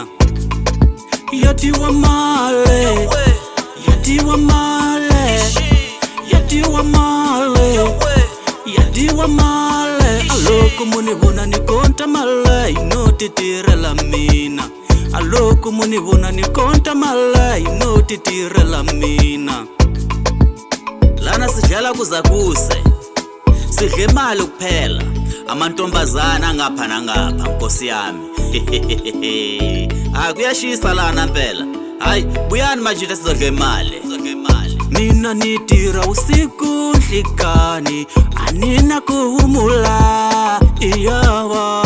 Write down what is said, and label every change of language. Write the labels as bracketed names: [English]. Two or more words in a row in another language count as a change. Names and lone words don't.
[Tsonga] Ya dyiwa mali. Ya dyiwa mali. Ya dyiwa mali. Ya dyiwa mali. Loko muni vona ni konta mali no titirela mina. Loko muni vona ni konta mali no titirela mina. [Zulu] Lana sidlala kuzakuse. Sidle imali kuphela. Amantombazana ngapha nangapha Nkosi yami. Kuyashisa lana mpela. Hayi buyani manje sizodla imali. [Tsonga] Mina nitira usiku nhlikani anina kuhumula iyawa.